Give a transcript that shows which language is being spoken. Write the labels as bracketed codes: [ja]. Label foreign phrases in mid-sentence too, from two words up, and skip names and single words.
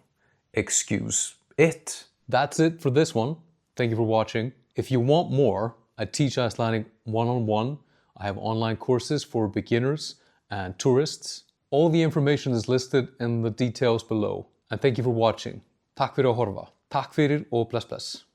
[en] Excuse it. That's it for this one. Thank you for watching. If you want more, I teach Icelandic one-on-one. I have online courses for beginners and tourists. All the information is listed in the details below. And thank you for watching. [is] Takk fyrir að horfa. Takk fyrir og bless bless.